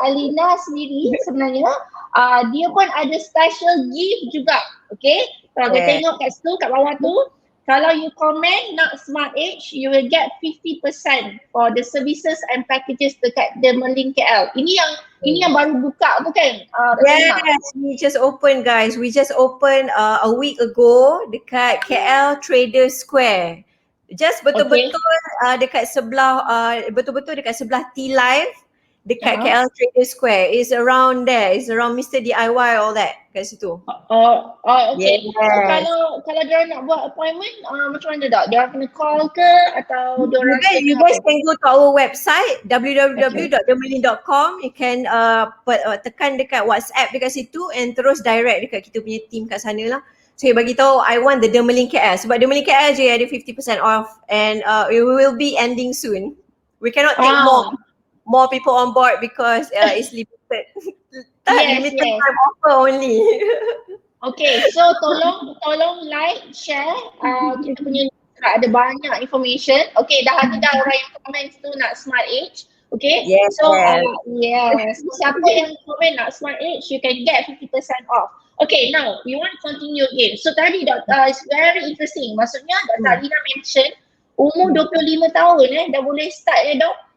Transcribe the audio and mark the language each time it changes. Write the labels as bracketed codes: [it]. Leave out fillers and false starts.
[ms] Alina sendiri sebenarnya dia pun ada [en] special gift [ms] juga. Okay? Kalau kita tengok kat situ, kat bawah tu, kalau [en] you comment [ms] nak Smart Age, [en] you will get 50% for the services and packages [ms] dekat Dermalink KL. Ini yang baru buka tu kan? [en] Yes, we just open guys. We just open a week ago [ms] dekat KL Trader Square. Just betul-betul dekat sebelah betul-betul dekat sebelah T-Live dekat KL Trader Square. [en] Is around there. Is around [ms] Mr. [en] DIY all that [ms] kat situ. [en] Okay. Yes. [ms] Kalau dia nak buat appointment, macam mana tak? Dia kena call ke atau dia orang [en] you guys can go to our website www.dermalink.com. You can [ms] tekan dekat WhatsApp dekat situ and terus direct dekat kita punya team kat sana lah. So bagi tahu [en] I want the Dermalink KL [ms] sebab Dermalink KL je ada [en] 50% off and it will be ending soon. We cannot take more people on board because it's limited. Limited time offer only. [ms] Okay, so tolong [en] like, share [ms] kita punya ada banyak information. Okay, dah ada orang yang komen tu nak Smart Age. Okay, [en] yes. [ms] So siapa yang komen nak [en] Smart Age, you can get 50% off. Okay, now we want to continue again. So tadi it's very interesting. [ms] Maksudnya Dr. Alina [en] mention [ms] umur 25 tahun dah boleh start dok.